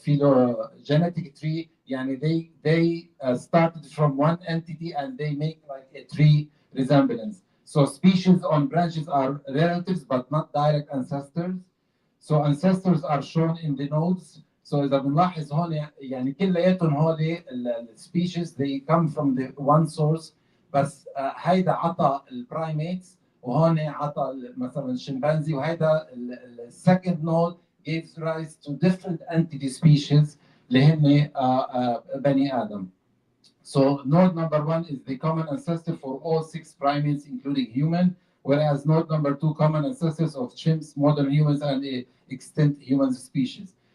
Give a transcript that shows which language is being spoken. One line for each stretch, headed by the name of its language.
English: Phylogenetic tree, يعني they started from one entity and they make like a tree resemblance. So species on branches are relatives but not direct ancestors. So ancestors are shown in the nodes. So
Arabic: إذا بنلاحظ هون يعني كلياتهم هول
English: species, they come from the one source.
Arabic: بس هيدا عطى البرايميتس وهون عطى مثلا الشمبانزي, وهيدا
English: second node gives rise to different entity species
Arabic: اللي هن بني آدم.
English: So node number 1 is the common ancestor for all 6 primates, including human, whereas node number 2 common ancestors of chimps, modern humans, and extinct human species.